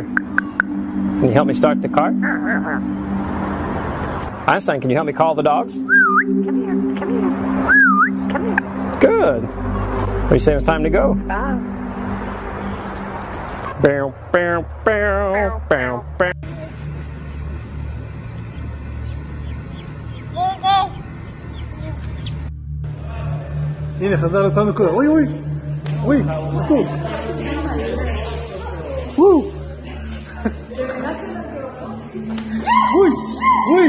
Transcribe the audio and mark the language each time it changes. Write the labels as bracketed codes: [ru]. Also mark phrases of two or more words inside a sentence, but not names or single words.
[en] Can you help me start the car? Einstein, can you help me call the dogs? Good. What do you say it's time to go? Bow, bow, bow, bow, bow. [tr] Yine Hazar tanıkı. Oy oy. Oy. Tu. Woo. Uy. Uy.